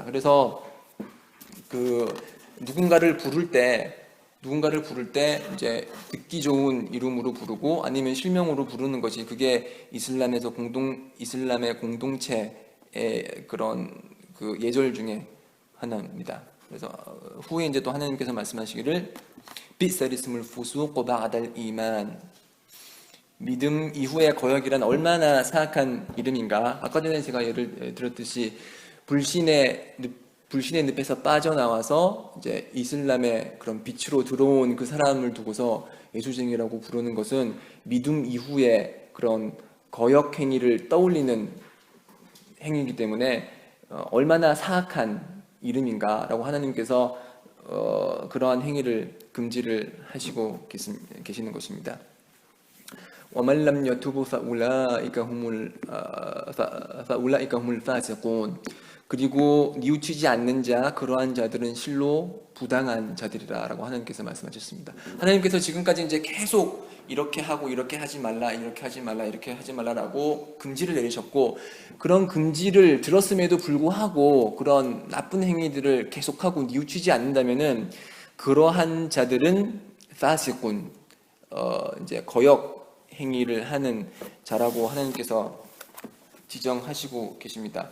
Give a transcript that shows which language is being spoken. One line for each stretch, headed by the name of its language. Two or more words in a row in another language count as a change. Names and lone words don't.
Korean: 그래서 그 누군가를 부를 때 이제 듣기 좋은 이름으로 부르고 아니면 실명으로 부르는 것이 그게 이슬람의 공동체의 그런 그 예절 중에 하나입니다. 그래서 후에 이제 또 하나님께서 말씀하시기를
Arabic: بئس الاسم الفسوق بعد الإيمان,
Korean: 믿음 이후의 거역이란 얼마나 사악한 이름인가. 아까 전에 제가 예를 들었듯이 불신의 늪에서 빠져나와서 이제 이슬람의 그런 빛으로 들어온 그 사람을 두고서 예수쟁이라고 부르는 것은 믿음 이후의 그런 거역 행위를 떠올리는 행위이기 때문에 얼마나 사악한 이름인가라고 하나님께서 그러한 행위를 금지를 하시고 계시는 것입니다.
Arabic: وَمَنْ لَمْ يَتُبْ فَأُولَٰئِكَ هُمُ الْفَاسِقُونَ.
Korean: 그리고 뉘우치지 않는 자, 그러한 자들은 실로 부당한 자들이라라고 하나님께서 말씀하셨습니다. 하나님께서 지금까지 이제 계속 이렇게 하고 이렇게 하지 말라, 이렇게 하지 말라, 이렇게 하지 말라라고 금지를 내리셨고, 그런 금지를 들었음에도 불구하고 그런 나쁜 행위들을 계속하고 뉘우치지 않는다면은 그러한 자들은 파시꾼, 이제 거역 행위를 하는 자라고 하나님께서 지정하시고 계십니다.